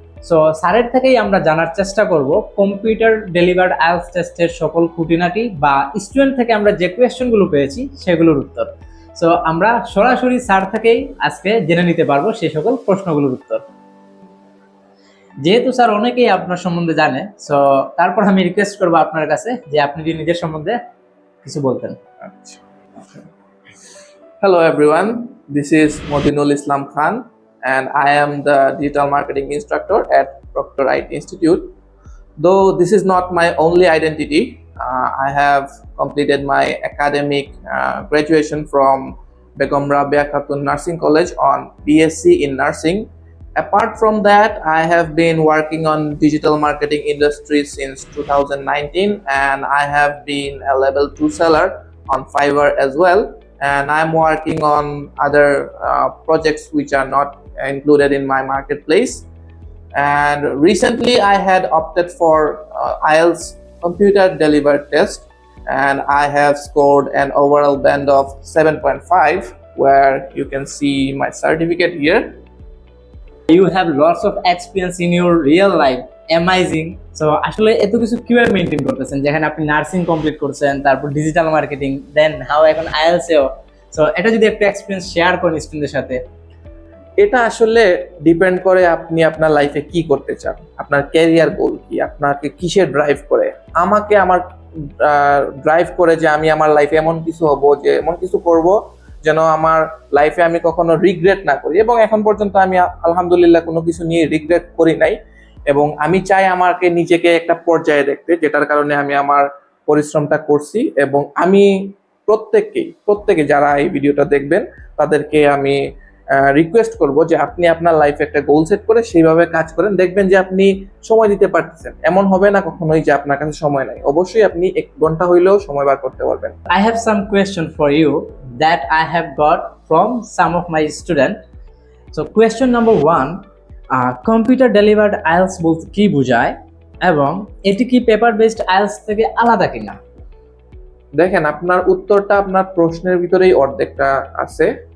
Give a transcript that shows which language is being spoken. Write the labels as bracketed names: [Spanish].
[Bangla] So স্যারের থেকেই আমরা জানার চেষ্টা করব কম্পিউটার ডেলিভার্ড আইএলটিএস টেস্টের সকল খুঁটিনাটি বা স্টুডেন্ট থেকে আমরা যে কোয়েশ্চেনগুলো পেয়েছি সেগুলোর উত্তর। সো আমরা সরাসরি স্যার থেকেই আজকে জেনে নিতে পারবো সেই সকল প্রশ্নগুলোর উত্তর। যেহেতু স্যার অনেকেই আপনার সম্বন্ধে জানে, সো তারপর আমি রিকোয়েস্ট করবো আপনার কাছে যে আপনি যদি নিজের সম্বন্ধে কিছু বলতেন। [English] Hello everyone, this is Modinul Islam Khan and I am the digital marketing instructor at Proctor IT Institute. Though this is not my only identity, I have completed my academic graduation from Begum Rabia Khatun Nursing College on BSc in Nursing. Apart from that, I have been working on digital marketing industry since 2019 and I have been a level 2 seller on Fiverr as well. And I'm working on other projects which are not included in my marketplace. And recently I had opted for IELTS computer delivered test and I have scored an overall band of 7.5, where you can see my certificate here. You have lots of experience in your real life. Amazing. [Bangla] So আসলে এত কিছু কিভাবে maintain করতেছেন, যেখানে আপনি nursing complete করছেন, তারপর digital marketing, [English] then how [Bangla] এখন আইএলটিএস। সো এটা যদি একটু এক্সপিরিয়েন্স শেয়ার করেন স্টুডেন্টদের সাথে। এটা আসলে ডিপেন্ড করে আপনি আপনার লাইফে কি করতে চান, আপনার ক্যারিয়ার গোল কি, আপনাকে কিসের ড্রাইভ করে। আমাকে আমার ড্রাইভ করে যে আমি আমার লাইফে এমন কিছু হব, যে এমন কিছু করব যেন আমার লাইফে আমি কখনো রিগ্রেট না করি, এবং এখন পর্যন্ত আমি আলহামদুলিল্লাহ কোনো কিছু নিয়ে রিগ্রেট করি নাই। এবং আমি চাই আমাকে নিজেকে একটা পর্যায়ে দেখতে, যেটার কারণে আমি আমার পরিশ্রমটা করছি। এবং আমি প্রত্যেকে যারা এই ভিডিওটা দেখবেন তাদেরকে আমি রিকোয়েস্ট করব যে আপনি আপনার লাইফে একটা গোল সেট করে সেইভাবে কাজ করেন, দেখবেন যে আপনি সময় দিতে পারতেছেন। এমন হবে না কখনোই যে আপনার কাছে সময় নাই, অবশ্যই আপনি 1 ঘন্টা হইলেও সময় বার করতে পারবেন। [English] I have some question for you that I have got from some of my student. So question number 1, [Bangla] computer delivered IELTS বলতে কি বোঝায়, এবং এটি কি পেপার বেসড আইএলটিএস থেকে আলাদা কিনা? দেখেন, আপনার উত্তরটা আপনার প্রশ্নের ভিতরেই অর্ধেকটা আছে।